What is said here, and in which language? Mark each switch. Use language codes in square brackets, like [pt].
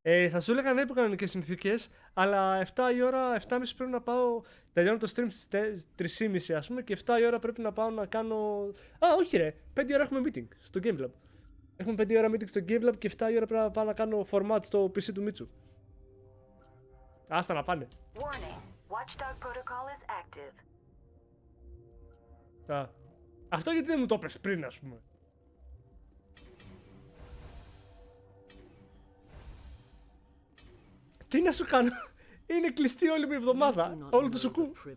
[el] Θα σου έλεγα ναι υπό κανονικές συνθήκες, αλλά 7 η ώρα, 7.30 πρέπει να πάω. Τελειώνω το stream στις 3.30 ας πούμε και 7 η ώρα πρέπει να πάω να κάνω. Α, όχι ρε! 5 η ώρα έχουμε meeting στο Game Lab. Έχουμε 5 η ώρα meeting στο Game Lab και 7 η ώρα πρέπει να πάω να κάνω format στο PC του Μίτσου. Άστα να πάνε. [en] Warning. Watchdog protocol is active. [el] Αυτό γιατί δεν μου το έπαιξε πριν, ας πούμε. Τι να σου κάνω, είναι κλειστή όλη μου η εβδομάδα, όλο το σουκού.